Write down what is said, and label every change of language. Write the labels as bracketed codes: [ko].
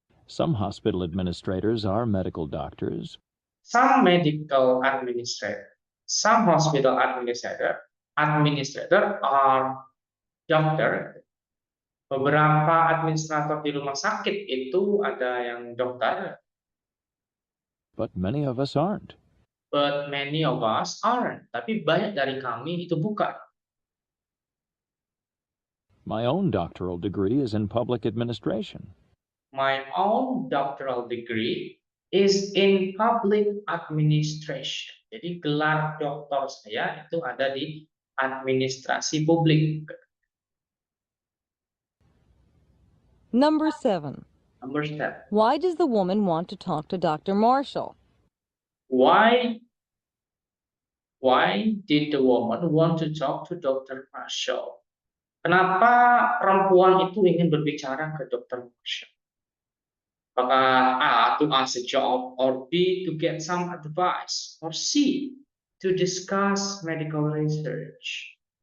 [en] Some hospital administrators are medical doctors. Some medical administrator, some hospital administrator are doctor. [id] Beberapa administrator di rumah sakit itu ada yang dokter, [en] But many of us aren't. but many of us aren't. [id] Tapi banyak dari kami itu bukan. [en] My own doctoral degree is in public administration. My own doctoral degree is in public administration. [id] Jadi gelar doktor saya itu ada di administrasi publik. [en] Number 7. Number 7. Why does the woman want to talk to Dr. Marshall? Why did the woman want to talk to Dr. Marshall? [id] Kenapa perempuan itu ingin berbicara ke Dr. Marshall? [en] Apakah A, to ask a job, or B, to get some advice, or C, to discuss medical research?